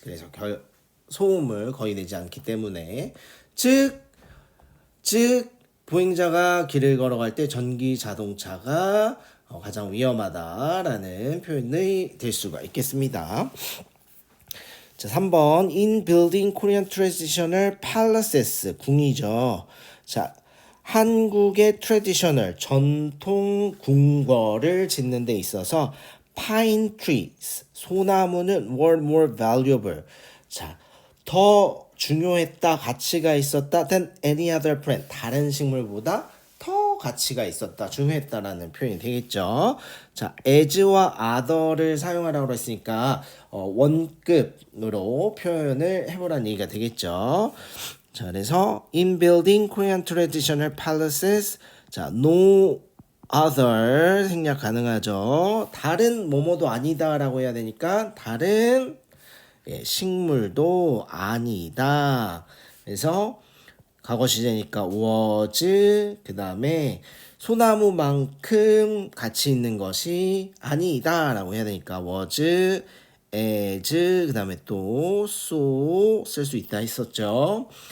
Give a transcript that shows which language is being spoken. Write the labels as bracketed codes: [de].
[ko] 그래서 소음을 거의 내지 않기 때문에 즉 보행자가 길을 걸어갈 때 전기 자동차가 가장 위험하다라는 표현이 될 수가 있겠습니다. [en] 자, 3번 in building Korean traditional palaces [ko] 궁이죠. 자, 한국의 트래디셔널 전통 궁궐을 짓는 데 있어서 [en] pine trees [ko] 소나무는 [en] were more valuable. [ko] 자, 더 중요했다, 가치가 있었다 [en] than any other plant. [ko] 다른 식물보다 더 가치가 있었다, 중요했다라는 표현이 되겠죠. 자, as와 other를 사용하라고 했으니까 원급으로 표현을 해보라는 얘기가 되겠죠. [en] 자, 그래서 in building Korean traditional palaces, 자, no other [ko] 생략 가능하죠. 다른 뭐뭐도 아니다라고 해야 되니까 다른 식물도 아니다. 그래서 과거 시제니까 was 그 다음에 소나무만큼 가치 있는 것이 아니다라고 해야 되니까 was, as 그 다음에 또 so 쓸 수 있다 했었죠.